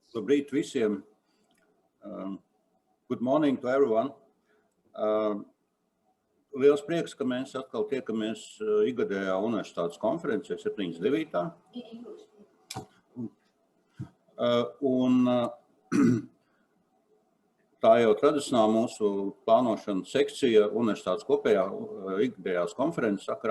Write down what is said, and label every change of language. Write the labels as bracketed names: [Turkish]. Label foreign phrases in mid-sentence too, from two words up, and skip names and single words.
[Latvian] Labrīt visiem. [English] Good morning to everyone. [Latvian] Liels prieks, ka mēs atkal tiekamies ikgadējā universitātes konferencē 79. Un tā jau tradicionāli mūsu plānošana sekcija universitātes kopējā ikgadējās konferences sakarā.